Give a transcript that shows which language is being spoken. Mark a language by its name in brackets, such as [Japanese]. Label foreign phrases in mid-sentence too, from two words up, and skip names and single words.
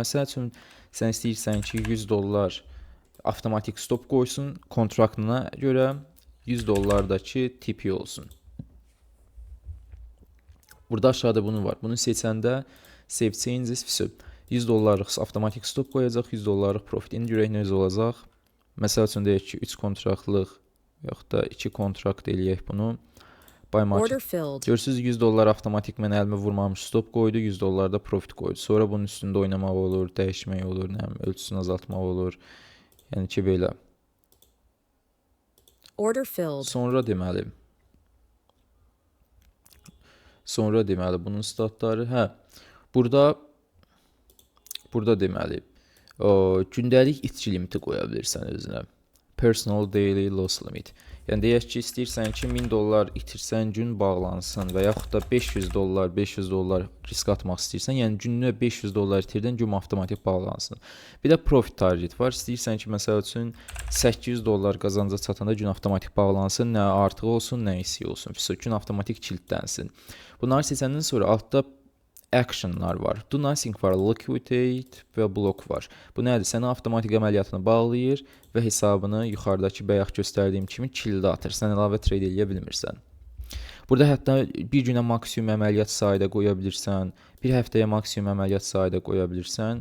[Azerbaijani] Məsəl üçün, sən istəyirsən ki, $100 avtomatik stop qoysun kontraktına görə, $100'dakı tipi olsun. Burada aşağıda bunu var. Bunu seçəndə [English] save changes [Azerbaijani] $100'lıq avtomatik stop qoyacaq, $100'lıq profit. İndi görək necə olacaq. Məsəl üçün deyək ki, 3 kontraktlıq yaxud da 2 kontrakt eləyək bunu. [English] Buy market. Order filled. [Azerbaijani] Görürsüz $100 avtomatik mən əlimə vurmamış stop qoydu, $100 da profit qoydu. Sonra bunun üstündə oynamaq olur, dəyişmək olur, nə bilim, ölçüsünü azaltmaq olur. Yəni ki belə. [English] Order filled. [Azerbaijani] Sonra deməli bunun statları, burada deməli gündəlik itki limiti qoya bilirsən özünə. [English] Personal daily loss limit. [Azerbaijani] Yəni deyək ki, istəyirsən ki, $1000 itirsən gün bağlansın və yaxud da $500 risk atmaq istəyirsən, yəni günlük $500 itirdin, gün avtomatik bağlansın. Bir də profit target var. İstəyirsən ki, məsəl üçün $800 qazanca çatanda gün avtomatik bağlansın, nə artıq olsun, nə eksik olsun. Gün avtomatik kilidlənsin. Bunları seçəndən sonra altda actionlar var. [English] Do nothing [Azerbaijani] var, liquidate və block var. Bu nədir? Sənə avtomatik əməliyyatını bağlayır və hesabını yuxarıdakı bayaq göstərdiyim kimi kildə atır. Sən əlavə trade eləyə bilmirsən. Burada hətta bir günə maksimum əməliyyat sayı da qoya bilirsən, bir həftəyə maksimum əməliyyat sayı da qoya bilirsən.